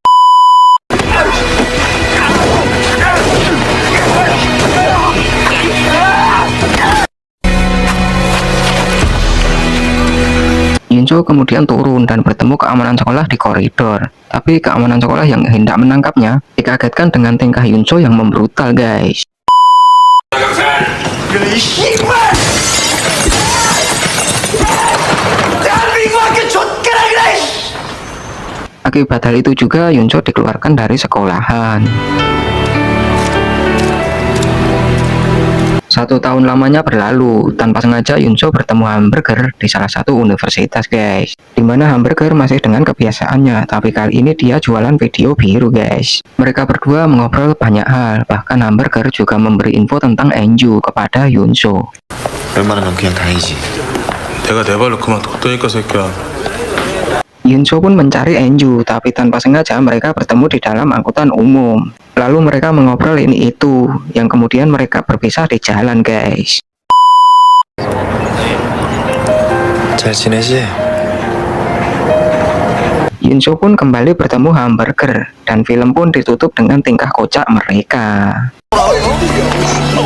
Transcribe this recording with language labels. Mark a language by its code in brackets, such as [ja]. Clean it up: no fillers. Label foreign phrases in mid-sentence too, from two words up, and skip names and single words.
[id] Yunso kemudian turun dan bertemu keamanan sekolah di koridor. Tapi keamanan sekolah yang hendak menangkapnya dikagetkan dengan tingkah Yunso yang membrutal, guys. [ko] 이 씨발! 대한민국학교 좆가라 그래! [id] Akibat hal itu juga Yunso dikeluarkan dari sekolahan. 1 tahun lamanya berlalu, tanpa sengaja Yunso bertemu Hamburger di salah satu universitas, guys. Dimana Hamburger masih dengan kebiasaannya, tapi kali ini dia jualan video biru, guys. Mereka berdua mengobrol banyak hal, bahkan Hamburger juga memberi info tentang Enju kepada Yunso. [ko] 웬만하면 그냥 다니지. 내가 내 발로 그만 뒀다니까 새끼야. [id] Yunso pun mencari Enju, tapi tanpa sengaja mereka bertemu di dalam angkutan umum. Lalu mereka mengobrol ini itu, yang kemudian mereka berpisah di jalan, guys. [ko] 잘 지내지? [id] Yunso pun kembali bertemu Hamburger, dan film pun ditutup dengan tingkah kocak mereka.